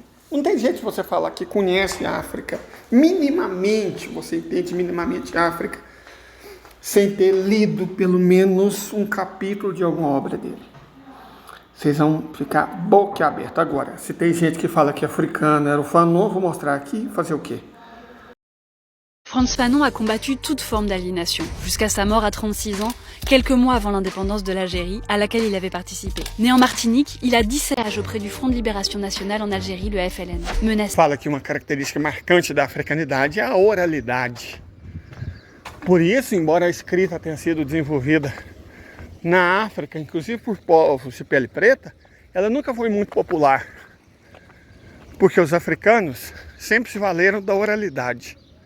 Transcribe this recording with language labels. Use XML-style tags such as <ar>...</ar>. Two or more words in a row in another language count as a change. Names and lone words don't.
<pt>Não tem jeito de você falar que conhece a África, minimamente, você entende minimamente a África, sem ter lido pelo menos um capítulo de alguma obra dele. Vocês vão ficar boquiabertos. Agora, se tem gente que fala que africano era o Fanon, vou mostrar aqui, fazer o quê?</pt> <fr>Frantz Fanon a combattu toute forme d'aliénation, jusqu'à sa mort à 36 ans, quelques mois avant l'indépendance de l'Algérie, à laquelle il avait participé. Né en Martinique, il a 10 stages auprès du Front de Libération Nationale en Algérie, le FLN. Menacé.</fr> <pt>Fala que uma característica marcante da africanidade é a oralidade. Por isso, embora a escrita tenha sido desenvolvida na África, inclusive por povos de pele preta, ela nunca foi muito popular. Porque os africanos sempre se valeram da oralidade.</pt>